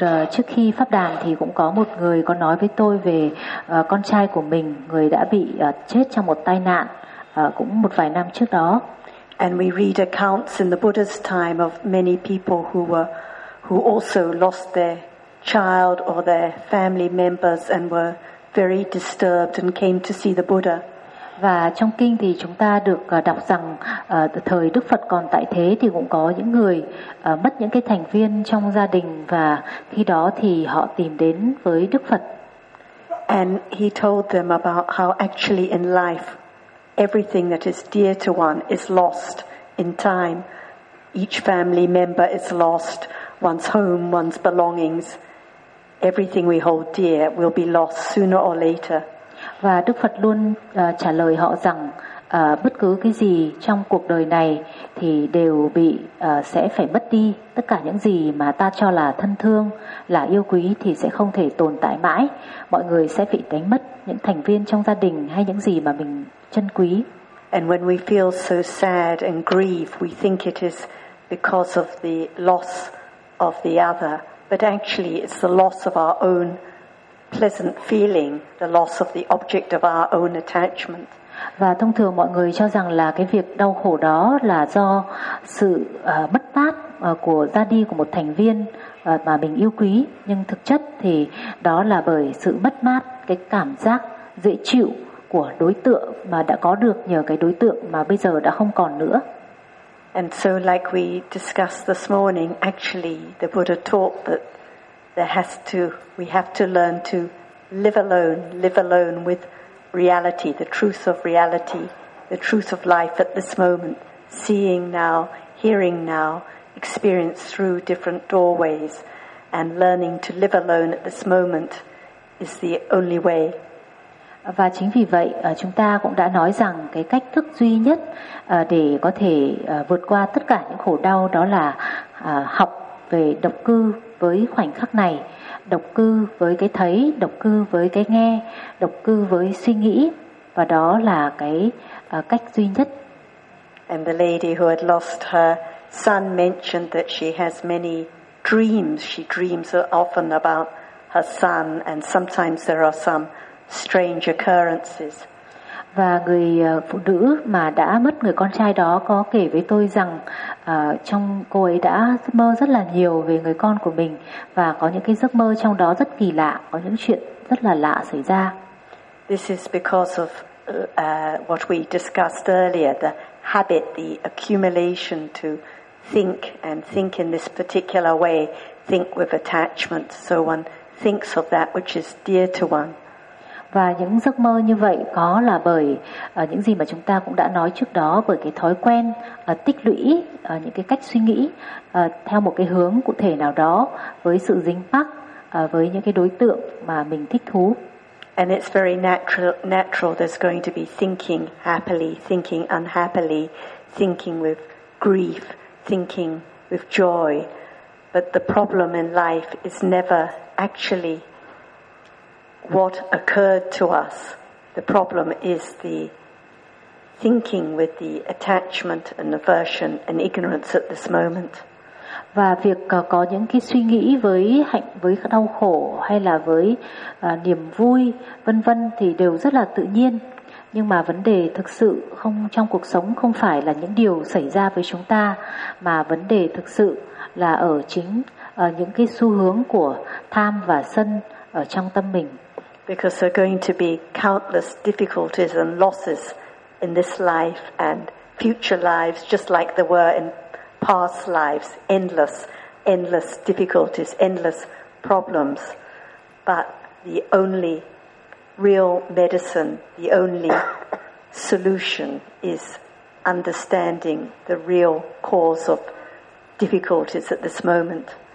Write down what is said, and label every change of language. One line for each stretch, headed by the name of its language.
Vietnamese: Trước khi pháp đàm thì cũng có một người có nói với tôi về con trai của mình, người đã bị chết trong một tai nạn cũng một vài năm trước đó.
English: And we read accounts in the Buddha's time of many people who also lost their child or their family members and were very disturbed and came to see the Buddha.
Vietnamese: Và trong kinh thì chúng ta được đọc rằng thời Đức Phật còn tại thế thì cũng có những người mất những cái thành viên trong gia đình, và khi đó thì họ tìm đến với Đức Phật.
English: And he told them about how actually in life everything that is dear to one is lost in time. Each family member is lost, one's home, one's belongings. Everything we hold dear will be lost sooner or later.
Vietnamese: Và Đức Phật luôn trả lời họ rằng bất cứ cái gì trong cuộc đời này thì đều bị sẽ phải mất đi. Tất cả những gì mà ta cho là thân thương, là yêu quý thì sẽ không thể tồn tại mãi. Mọi người sẽ bị đánh mất những thành viên trong gia đình hay những gì mà mình trân quý.
English: And when we feel so sad and grieve, we think it is because of the loss of the other. But actually it's the loss of our own pleasant feeling, the loss of the object of our own attachment.
Vietnamese: Và thông thường mọi người cho rằng là cái việc đau khổ đó là do sự mất mát của ra đi của một thành viên mà mình yêu quý, nhưng thực chất thì đó là bởi sự mất mát cái cảm giác dễ chịu của đối tượng mà đã có được nhờ cái đối tượng mà bây giờ đã không còn nữa.
English: And so like we discussed this morning, actually the Buddha taught that we have to learn to live alone with reality, the truth of reality, the truth of life at this moment, seeing now, hearing now, experience through different doorways, and learning to live alone at this moment is the only way.
Vietnamese: Và chính vì vậy, chúng ta cũng đã nói rằng cái cách thức duy nhất để có thể vượt qua tất cả những khổ đau đó là học về độc cư với khoảnh khắc này, độc cư với cái thấy, độc cư với cái nghe, độc cư với suy nghĩ, và đó là cái cách duy nhất.
English: And the lady who had lost her son mentioned that she has many dreams. She dreams often about her son, and sometimes there are some strange occurrences.
Vietnamese: Và người phụ nữ mà đã mất người con trai đó có kể với tôi rằng trong cô ấy đã mơ rất là nhiều về người con của mình, và có những cái giấc mơ trong đó rất kỳ lạ, có những chuyện rất là lạ xảy ra.
English: This is because of what we discussed earlier, the habit, the accumulation to think and think in this particular way, think with attachment, so one thinks of that which is dear to one.
Vietnamese: Và những giấc mơ như vậy có là bởi những gì mà chúng ta cũng đã nói trước đó, bởi cái thói quen tích lũy những cái cách suy nghĩ theo một cái hướng cụ thể nào đó với sự dính mắc với những cái đối tượng mà mình thích thú.
English: And it's very natural there's going to be thinking happily, thinking unhappily, thinking with grief, thinking with joy. But the problem in life is never actually what occurred to us. The problem is the thinking with the attachment and aversion and ignorance at this moment.
Vietnamese: Và việc có những cái suy nghĩ với hạnh, với đau khổ hay là với niềm vui vân vân thì đều rất là tự nhiên, nhưng mà vấn đề thực sự không trong cuộc sống không phải là những điều xảy ra với chúng ta, mà vấn đề thực sự là ở chính những cái xu hướng của tham và sân ở trong tâm mình.
English: Because there are going to be countless difficulties and losses in this life and future lives, just like there were in past lives, endless, endless difficulties, endless problems. But the only real medicine, the only solution is understanding the real cause of difficulties at this moment.